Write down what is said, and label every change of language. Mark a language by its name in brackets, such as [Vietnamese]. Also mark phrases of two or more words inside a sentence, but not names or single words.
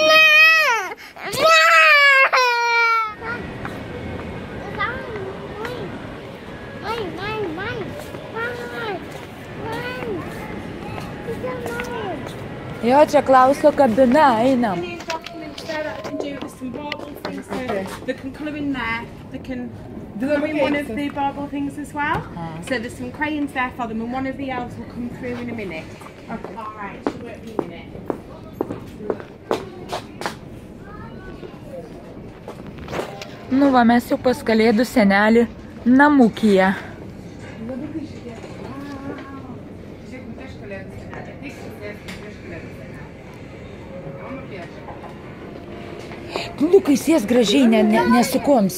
[Lithuanian] Jo, čia Klauso kabina, einam. [English] They can colour in there. They can colour in one of the bauble things as well. So there's some crayons there for them, and one of the elves will come through in a minute. Okay. All right. She won't be a minute. [Lithuanian] Nu va, mes jau pas Kalėdų senelį namukyje. Lukai, sės gražiai, nesukoms.